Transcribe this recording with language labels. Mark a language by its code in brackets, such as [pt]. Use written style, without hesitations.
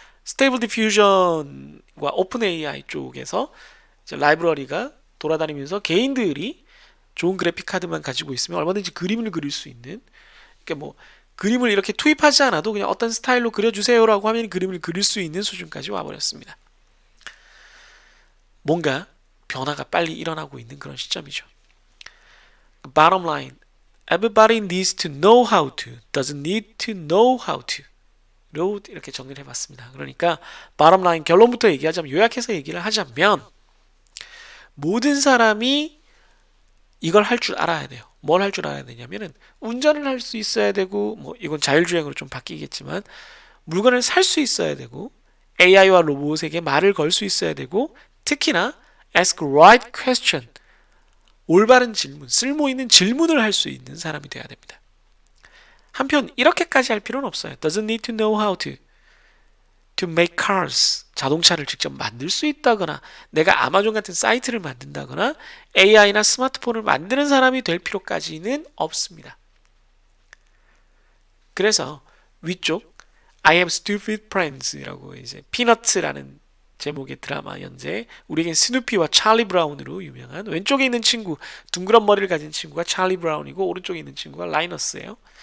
[ko] 스테이블 디퓨전과 오픈 AI 쪽에서 이제 라이브러리가 돌아다니면서 개인들이 좋은 그래픽 카드만 가지고 있으면 얼마든지 그림을 그릴 수 있는 그러니까 뭐 그림을 이렇게 투입하지 않아도 그냥 어떤 스타일로 그려주세요라고 하면 그림을 그릴 수 있는 수준까지 와버렸습니다. 뭔가 변화가 빨리 일어나고 있는 그런 시점이죠. [en] Bottom line, everybody needs to know how to, doesn't need to know how to. [ko] 로 이렇게 정리를 해봤습니다. 그러니까 [en] bottom line [ko] 결론부터 얘기하자면 요약해서 얘기를 하자면 모든 사람이 이걸 할 줄 알아야 돼요. 뭘 할 줄 알아야 되냐면은 운전을 할 수 있어야 되고 뭐 이건 자율주행으로 좀 바뀌겠지만 물건을 살 수 있어야 되고 AI와 로봇에게 말을 걸 수 있어야 되고 특히나 [en] ask right question [ko] 올바른 질문, 쓸모 있는 질문을 할 수 있는 사람이 돼야 됩니다. 한편 이렇게까지 할 필요는 없어요. [en] Doesn't need to know how to make cars. [ko] 자동차를 직접 만들 수 있다거나 내가 아마존 같은 사이트를 만든다거나 AI나 스마트폰을 만드는 사람이 될 필요까지는 없습니다. 그래서 위쪽 [en] I have stupid friends [ko] 라고 이제 피너츠라는 제목의 드라마 연재 우리에겐 스누피와 찰리 브라운으로 유명한 왼쪽에 있는 친구 둥그런 머리를 가진 친구가 찰리 브라운이고 오른쪽에 있는 친구가 라이너스예요.